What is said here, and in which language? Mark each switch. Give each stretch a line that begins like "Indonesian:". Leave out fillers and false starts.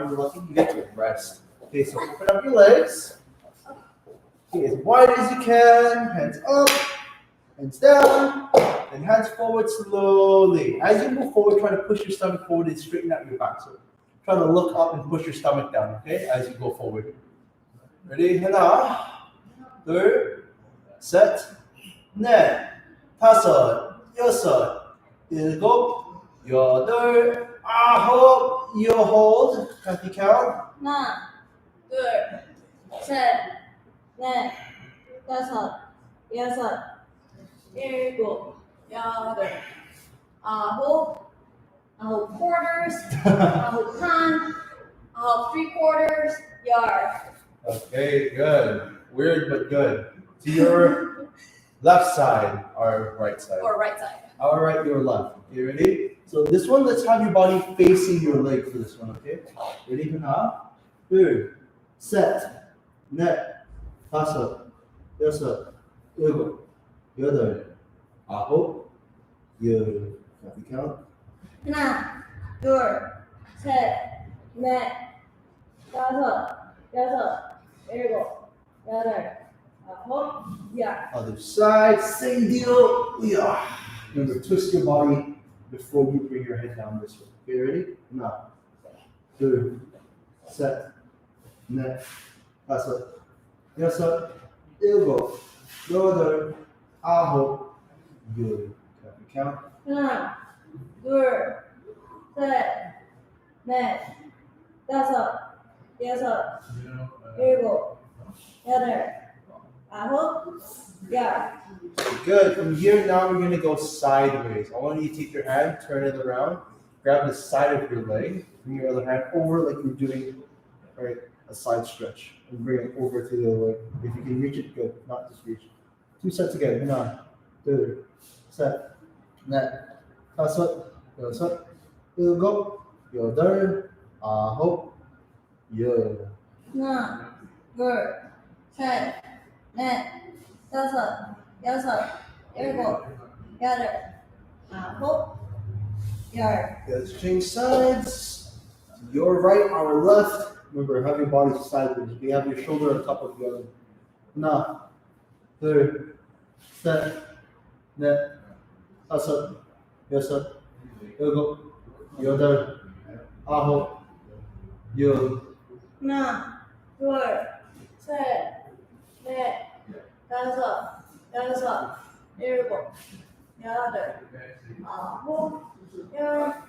English: When you're lucky, you get to rest. Okay, so open up your legs. Okay, as wide as you can. Hands up, hands down, and hands forward slowly. As you move forward, try to push your stomach forward and straighten out your back. So try to look up and push your stomach down, okay, as you go forward. Ready?
Korean: 하나, 둘, 셋, 넷, 다섯, 여섯, 일곱, 여덟, 아홉.
English: You hold. Cathy, count.
Korean: 하나, 둘, 셋, 넷, 다섯, 여섯, 일곱, 여덟, 아홉 quarters, 아홉 반, 아홉
English: 3/4 yard. Okay, good. Weird, but good. To your left side or right side? Or right side. All right, your left. Okay, ready? So this one, let's have your body facing your leg for this one, okay? Ready?
Korean: 하나, 둘, 셋, 넷, 다섯, 여섯, 일곱, 여덟, 아홉, 열.
English: Can you count?
Korean: 하나, 둘, 셋, 넷, 다섯, 여섯, 일곱, 여덟, 아홉, 열.
English: Other side, same deal. Yeah. Remember, twist your body before you bring your head down this way. Okay, ready?
Korean: 하나, 둘, 셋, 넷, 다섯, 여섯, 일곱, 여덟, 아홉, 열.
English: Can you count?
Korean: 하나, 둘, 셋, 넷, 다섯, 여섯, 일곱, 여덟, 아홉, 열.
English: Good. From here, now we're going to go sideways. I want you to take your hand, turn it around, grab the side of your leg, bring your other hand over like you're doing right, a side stretch, and bring it over to the other leg. If you can reach it, good. Not just reach. Two sets again.
Korean: 하나, 둘, 셋, 넷, 다섯, 여섯, 일곱, 여덟, 아홉, 열. 하나, 둘, 셋, 넷, 다섯, 여섯, 일곱, 여덟, 아홉, 열.
English: Let's change sides. Your right, our left. Remember, have your body sideways. You have your shoulder on top of the other.
Korean: 하나, 둘, 셋, 넷, 다섯, 여섯, 일곱, 여덟, 아홉, 열. 하나, 둘, 셋, 넷, 다섯, 여섯, 일곱, 여덟, 아홉, 열.